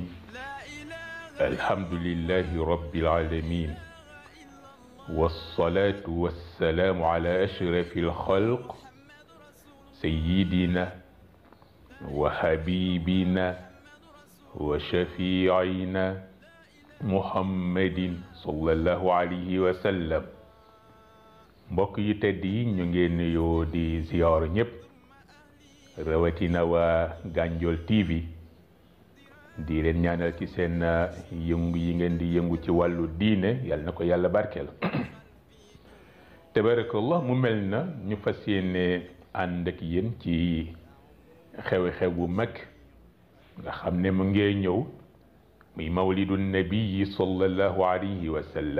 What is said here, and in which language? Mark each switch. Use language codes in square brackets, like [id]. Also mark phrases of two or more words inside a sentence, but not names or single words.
[ar] الحمد لله رب العالمين، والصلاة والسلام على أشرف الخلق سيدنا وحبيبنا وشفيعنا محمد صلى الله عليه وسلم. [wo] mbokk yi tedd yi ñu ngeen nuyoo di ziyaar ñëpp, rawatina waa Gandiol TV, di leen ñaanal ci seen yëngu yi ngeen di yëngu ci wàllu diine, yàlla na ko yàlla barkeel. tabarakallah, mu mel na ñu fas yéene ànd ak yéen ci xew-xew bu mag nga xam ne mu ngee ñëw, muy [ar] مولد النبي صلى الله عليه وسلم.